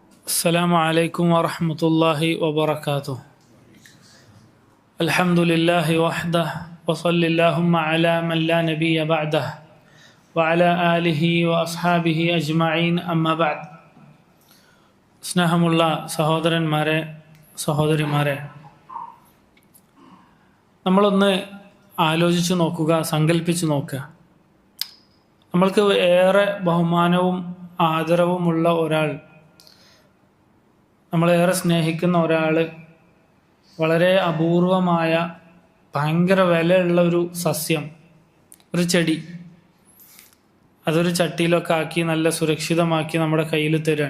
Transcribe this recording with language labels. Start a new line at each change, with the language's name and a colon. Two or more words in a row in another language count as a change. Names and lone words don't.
Arabic: السلام عليكم ورحمة الله وبركاته. الحمد لله وحده وصل اللهم على من لا نبي بعده وعلى آله وأصحابه أجمعين أما بعد.
Malayalam: സ്നേഹമുള്ള സഹോദരന്മാരെ സഹോദരിമാരെ, നമ്മളൊന്ന് ആലോചിച്ച് നോക്കുക, സങ്കല്പിച്ച് നോക്കുക. നമ്മൾക്ക് ഏറെ ബഹുമാനവും ആദരവുമുള്ള ഒരാൾ, നമ്മളേറെ സ്നേഹിക്കുന്ന ഒരാൾ, വളരെ അപൂർവമായ ഭയങ്കര വിലയുള്ള ഒരു സസ്യം, ഒരു ചെടി, അതൊരു ചട്ടിയിലൊക്കെ ആക്കി നല്ല സുരക്ഷിതമാക്കി നമ്മുടെ കയ്യിൽ തരാൻ.